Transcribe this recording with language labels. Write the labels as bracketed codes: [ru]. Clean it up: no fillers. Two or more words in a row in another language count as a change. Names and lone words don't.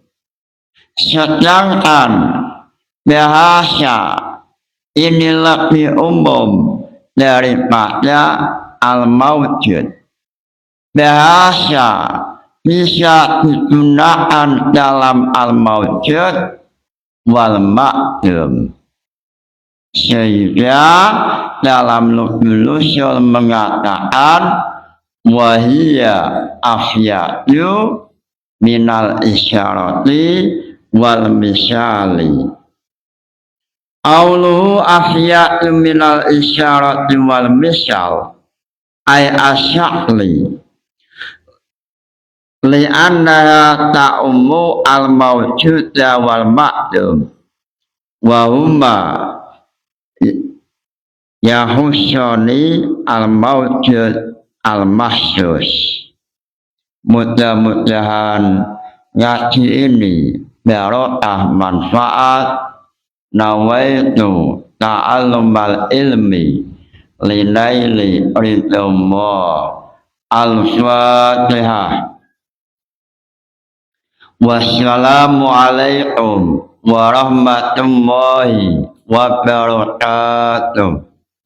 [id] Sedangkan bahasa ini lebih umum daripada al-mawjud. Bahasa bisa digunakan dalam [ar] الموجود والمعلوم. [id] Sehingga dalam Lughul Ushul mengatakan [ar] وهي أعم من الإشارة والمثال. قوله أعم من الإشارة والمثال أي الشكل لأنها تعم الموجود والمعلوم وهما يخصان الموجود المحسوس. [id] Mudah-mudahan ngaji ini barokah manfaat. [ar] نويت تعلم العلم لنيل رضاه. Al-Fatihah. والسلام عليكم ورحمة الله وبركاته.